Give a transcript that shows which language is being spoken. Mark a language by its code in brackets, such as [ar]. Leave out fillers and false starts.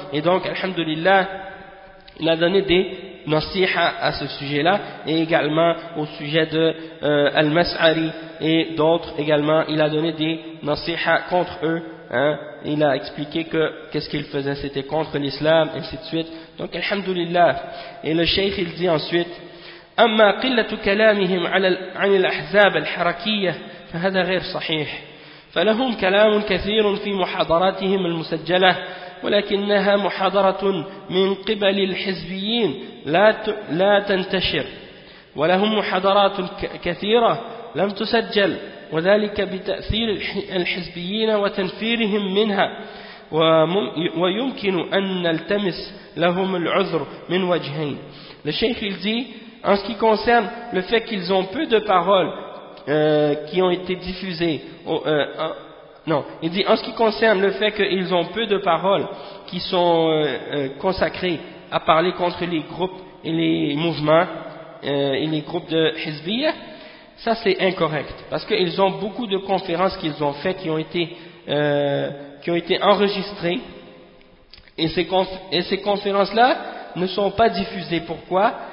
[fr] Et donc, alhamdoulilah, il a donné des nasiha à ce sujet-là, et également au sujet de Al-Mas'ari et d'autres également, il a donné des nasiha contre eux, hein. Il a expliqué que qu'est-ce qu'il faisait, c'était contre l'islam, et ainsi de suite. Donc, alhamdoulilah. Et le Cheikh, il dit ensuite, [ar] أما قلة كلامهم على عن الأحزاب الحركية فهذا غير صحيح فلهم كلام كثير في محاضراتهم المسجلة ولكنها محاضرة من قبل الحزبيين لا تنتشر ولهم محاضرات كثيرة لم تسجل وذلك بتأثير الحزبيين وتنفيرهم منها ويمكن أن نلتمس لهم العذر من وجهين. للشيخ الزي [fr] En ce qui concerne le fait qu'ils ont peu de paroles qui ont été diffusées, il dit en ce qui concerne le fait qu'ils ont peu de paroles qui sont consacrées à parler contre les groupes et les mouvements et les groupes de Hizbiyya, ça c'est incorrect parce qu'ils ont beaucoup de conférences qu'ils ont faites qui ont été enregistrées et ces conférences-là ne sont pas diffusées. Pourquoi?